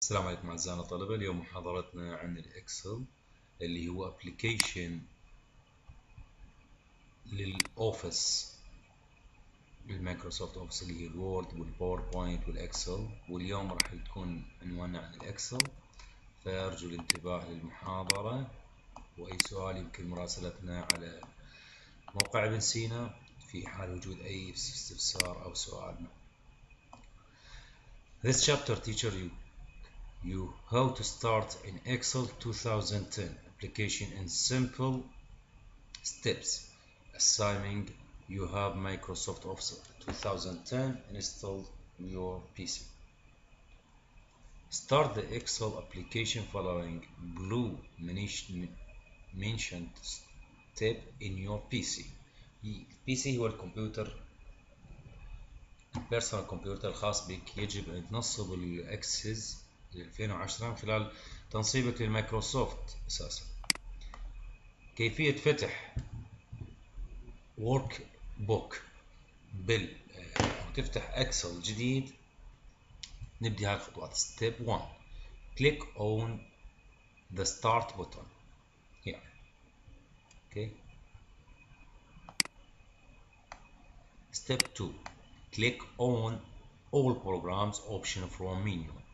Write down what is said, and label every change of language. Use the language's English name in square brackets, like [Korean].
[Arabic] السلام عليكم أعزائنا الطلبة. اليوم محاضرتنا عن الإكسل اللي هو أبليكيشن للأوفيس، للمايكروسوفت أوفيس اللي هي الوورد والباوربوينت والإكسل. واليوم راح تكون عنواننا عن الإكسل، فأرجو الانتباه للمحاضرة، وأي سؤال يمكن مراسلتنا على موقع ابن سينا في حال وجود أي استفسار أو سؤال. [English] This chapter teaches you how to start in Excel 2010 application in simple steps, assuming you have Microsoft Office 2010 installed on your PC. Start the Excel application following blue mentioned step in your PC. [Arabic] PC هو الكمبيوتر، البيرسونال كمبيوتر الخاص بك. يجب أن تنصب الأكسس 2010 من خلال تنصيبك للمايكروسوفت أساسا. كيفية فتح ورك بوك وتفتح اكسل جديد. نبدي هاي الخطوات. [English] Step 1 click on the start button here. okay. Step 2 click on all programs option from menu.